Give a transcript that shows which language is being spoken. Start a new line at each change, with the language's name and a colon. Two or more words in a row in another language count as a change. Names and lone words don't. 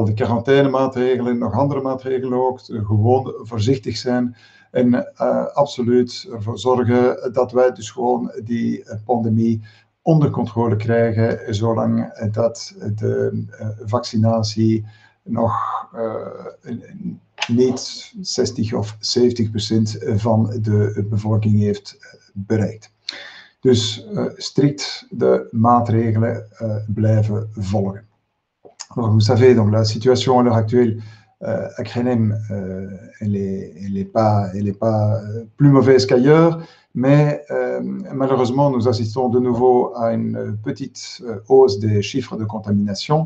Dutch: de quarantainemaatregelen en nog andere maatregelen ook, gewoon voorzichtig zijn en absoluut ervoor zorgen dat wij dus gewoon die pandemie onder controle krijgen, zolang dat de vaccinatie nog niet 60 of 70% van de bevolking heeft bereikt. Dus strikt de maatregelen blijven volgen.
French: Alors, vous savez, donc la situation à l'heure actuelle à Krenem, elle est pas plus mauvaise qu'ailleurs, mais malheureusement, nous assistons de nouveau à une petite hausse des chiffres de contamination.